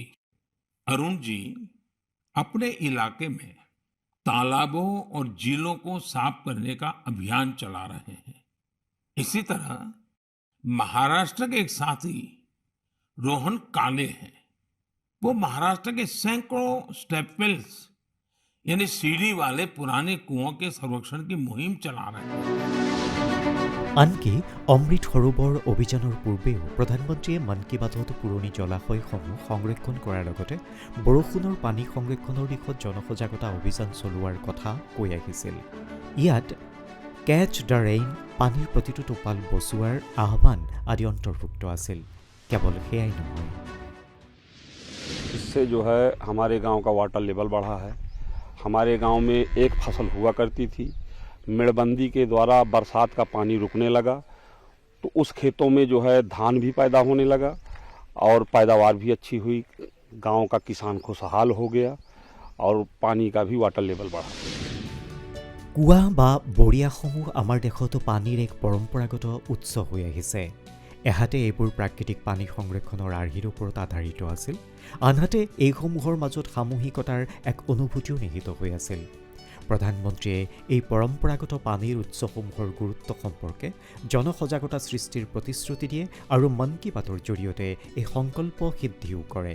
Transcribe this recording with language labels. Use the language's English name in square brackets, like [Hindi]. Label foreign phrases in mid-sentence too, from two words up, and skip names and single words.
[Hindi] अरुण जी अपने इलाके में तालाबों और झीलों को साफ करने का अभियान चला रहे हैं। इसी तरह महाराष्ट्र के एक साथी रोहन काले हैं। वो महाराष्ट्र के सैकड़ों स्टेपवेल्स यानी सीढ़ी वाले पुराने कुओं के संरक्षण की मुहिम चला रहे हैं। [Assamese] আনকি অমৃত সৰোবৰ অভিযানৰ পূৰ্বেও প্ৰধানমন্ত্ৰীয়ে মন কী বাতত পুৰণি জলাশয়সমূহ সংৰক্ষণ কৰাৰ লগতে বৰষুণৰ পানী সংৰক্ষণৰ দিশত জনসজাগতা অভিযান চলোৱাৰ কথা কৈ আহিছিল। ইয়াত [English] catch the rain, [Assamese] পানীৰ প্ৰতিটো টোপাল বচোৱাৰ আহ্বান আদি অন্তৰ্ভুক্ত আছিল। কেৱল সেয়াই নহয়, [Hindi] इससे जो है हमारे गांव का [English] water level [Hindi] बढ़ा है। हमारे गांव में एक फसल हुआ करती थी, मेड़बंदी के द्वारा बरसात का पानी रुकने लगा तो उस खेतों में जो है धान भी पैदा होने लगा और पैदावार भी अच्छी हुई। गांव का किसान खुशहाल हो गया और पानी का भी [English] water level [Hindi] बढ़ा। [Assamese] কুঁৱা বা বৰিয়াসমূহ আমাৰ দেশতো পানীৰ এক পৰম্পৰাগত উৎস হৈ আহিছে। এহাতে এইবোৰ প্ৰাকৃতিক পানী সংৰক্ষণৰ আৰ্হিৰ ওপৰত আধাৰিত আছিল, আনহাতে এইসমূহৰ মাজত সামূহিকতাৰ এক অনুভূতিও নিহিত হৈ আছিল। প্ৰধানমন্ত্ৰীয়ে এই পৰম্পৰাগত পানীৰ উৎসসমূহৰ গুৰুত্ব সম্পৰ্কে জনসজাগতা সৃষ্টিৰ প্ৰতিশ্ৰুতি দিয়ে আৰু মন কী বাতৰ জৰিয়তে এই সংকল্প সিদ্ধিও কৰে।